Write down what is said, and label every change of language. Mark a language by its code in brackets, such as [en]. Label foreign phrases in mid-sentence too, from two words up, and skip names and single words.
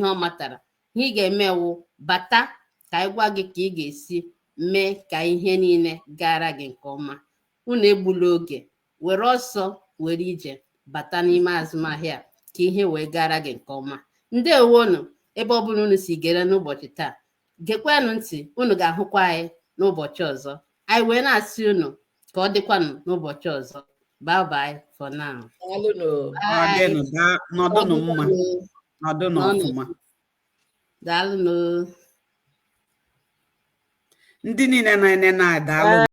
[ig] ọ matara ihe ị ga-emewu bata ka anyị gwa gị ka ị ga-esi mee ka ihe niile gara gị nke ọma unu egbula oge were ọsọ were ije bata n'ime azụmahịa ka ihe wee gara gị nke ọma ndewonu ebe ọbụla unu si gere n'ụbọchị taa gekwanụ ntị unu ga-ahụkwa anyị n'ụbọchị ọzọ anyị wee na-asị unu ka ọ dịkwanụ n'ụbọchị ọzọ [en] bye bye for now. [ig] Nọdụnụ mma nọdụnụ ọfụma daalụ ndị niile na-ene na-adaalụ